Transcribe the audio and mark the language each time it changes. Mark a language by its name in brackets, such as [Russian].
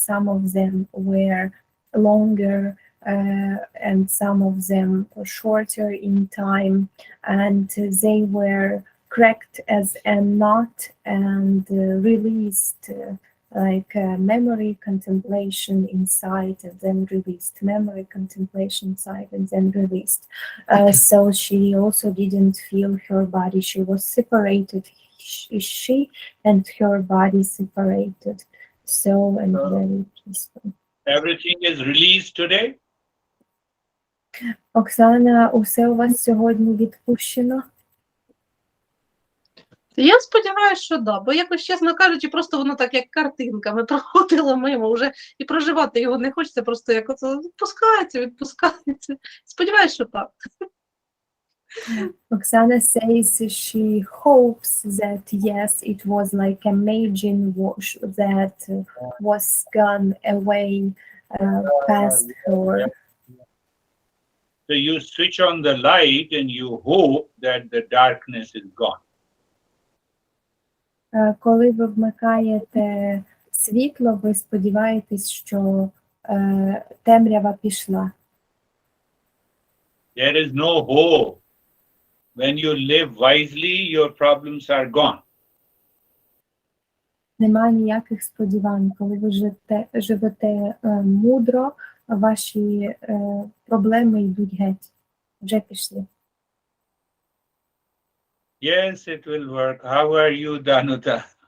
[English] Some of them were longer and some of them shorter in time, and they were cracked as a knot and released, like memory contemplation inside, and then released, memory contemplation inside, and then released. So she also didn't feel her body. She was separated, she and her body separated. So, and very peaceful. Everything is released today? [Ukrainian] Оксана, усе у вас сьогодні відпущено? Я сподіваюся, що да, бо якось, чесно кажучи, просто воно так, як картинками проходило мимо вже, і проживати його не хочеться, просто як оце відпускається. Сподіваюся, що так. [English] Oksana says she hopes that yes, it was like a imagine that was gone away past her. So you switch on the light and you hope that the darkness is gone. [Ukrainian] Коли ви вмикаєте світло, ви сподіваєтесь, що темрява пішла. [English] There is no hope. When you live wisely, your problems are gone. [Ukrainian] Немає ніяких сподівань. Коли ви живете мудро, ваші проблеми йдуть геть. Вже пішли. [English] Yes, it will work. How are you, Danuta?